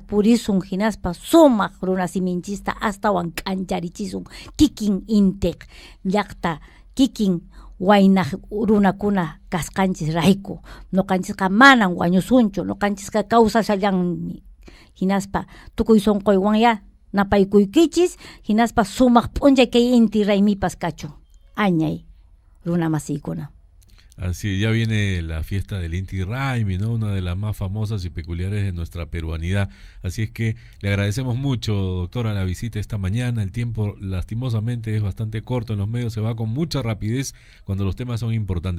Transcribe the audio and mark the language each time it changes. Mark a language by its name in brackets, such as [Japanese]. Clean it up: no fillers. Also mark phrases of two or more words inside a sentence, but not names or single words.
[Quechua] purisun hinaspa sumaq runasimichinchista astawan k'ancharichisun kikin intiq llaqta kikin wayna runakuna kasqanchis rayku, nuqanchisqa manan wañusunchu, nuqanchisqa kawsashallanmi, hinaspa tukuy sunquywanya napaykuykichis, hinaspa sumaq p'unchay kay inti raymipas kachu, añay runa masiykuna. [Spanish] Así, ya viene la fiesta del Inti Raymi, ¿no? Una de las más famosas y peculiares de nuestra peruanidad. Así es que le agradecemos mucho, doctora, la visita esta mañana. El tiempo, lastimosamente, es bastante corto en los medios, se va con mucha rapidez cuando los temas son importantes.